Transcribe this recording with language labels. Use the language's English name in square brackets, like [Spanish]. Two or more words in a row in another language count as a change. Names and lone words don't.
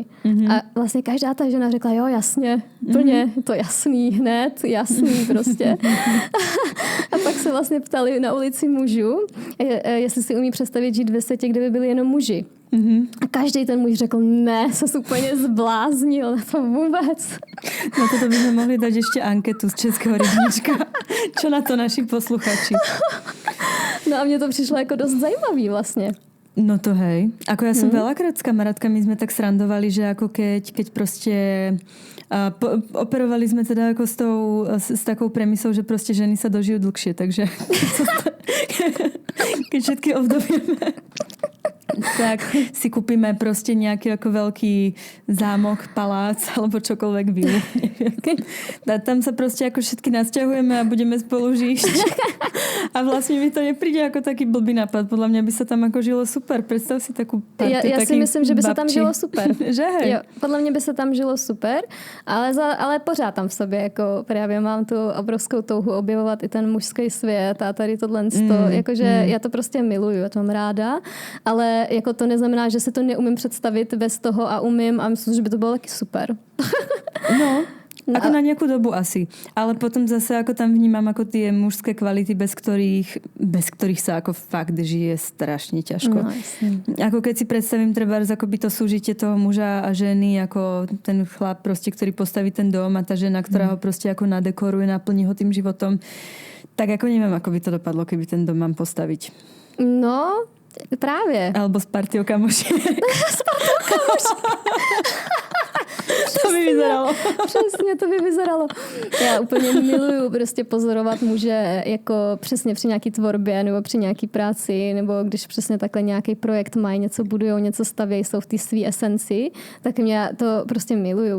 [Czech] A vlastně každá ta žena řekla, jo, jasně, plně, to jasný, hned, jasný prostě. A pak se vlastně ptali na ulici mužů, jestli si umí představit žít ve světě, kde by byli jenom muži. A každý ten muž řekl, ne, se úplně zbláznil na to vůbec. [Slovak] Na toto by sme mohli dať ešte anketu z Českého rybníčka. Čo na to naši posluchači? [Czech] No a mně to přišlo jako dost zajímavý vlastně. [Slovak] No to hej. Ako ja som veľakrát s kamarátkami sme tak srandovali, že ako keď proste operovali sme teda ako s takou premisou, že proste ženy sa dožijú dlhšie, takže keď všetky obdobieme. tak si kúpime proste nejaký ako veľký zámok, palác alebo čokoľvek vilu. A tam sa proste ako všetky nasťahujeme a budeme spolu žiť. A vlastne mi to nepríde ako taký blbý nápad. Podľa mňa by sa tam ako žilo super. Predstav si takú partu [Czech] Já si myslím, že by se tam žilo super. [Slovak] Že hej? [Czech] Jo, podle mě by se tam žilo super, ale pořád tam v sobě jako právě mám tu obrovskou touhu objevovat i ten mužský svět a tady tohle jakože já to prostě miluju, já to mám ráda, ale jako to neznamená, že si to neumím představit bez toho a umím a myslím, že by to bylo taky super. [Slovak] No, ako na nejakú dobu asi. Ale potom zase ako tam vnímam ako tie mužské kvality, bez ktorých sa ako fakt žije strašne ťažko. No, ako keď si predstavím trebárs akoby to súžitie toho muža a ženy, ako ten chlap proste, ktorý postaví ten dom a tá žena, ktorá ho proste ako nadekoruje, naplní ho tým životom. Tak ako neviem, ako by to dopadlo, keby ten dom mám postaviť. [Czech] No, právě. [Slovak] Alebo s partiou kamoši. To by vyzeralo. Přesně, to by vyzeralo. [Czech] Já úplně miluju prostě pozorovat muže jako přesně při nějaký tvorbě nebo při nějaký práci, nebo když přesně takhle nějaký projekt mají, něco budujou, něco stavějí, jsou v té své esenci, tak mě to prostě miluju.